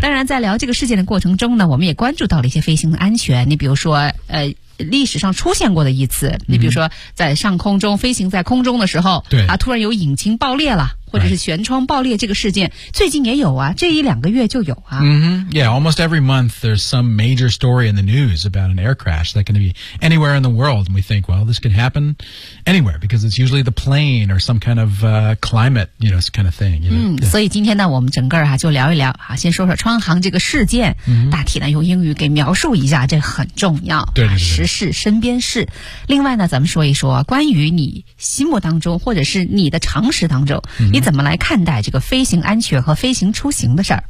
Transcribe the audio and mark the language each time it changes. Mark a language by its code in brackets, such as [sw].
[zh] 当然在聊这个事件的过程中呢，我们也关注到了一些飞行的安全，你比如说历史上出现过的一次，你比如说在上空中飞行在空中的时候，对啊，突然有引擎爆裂了，或者是舷窗爆裂，这个事件最近也有啊，这一两个月就有啊。 [en] Yeah, almost every month there's some major story in the news about an air crash that can be anywhere in the world, and we think, well, this could happen anywhere because it's usually the plane or some kind of climate, you know, this kind of thing. You know? [zh] 所以今天呢，我们整个啊就聊一聊啊，先说说川航这个事件，大体呢用英语给描述一下，这很重要。对对对。时事、身边事。另外呢，咱们说一说关于你心目当中或者是你的常识当中，你怎么来看待这个飞行安全和飞行出行的事儿？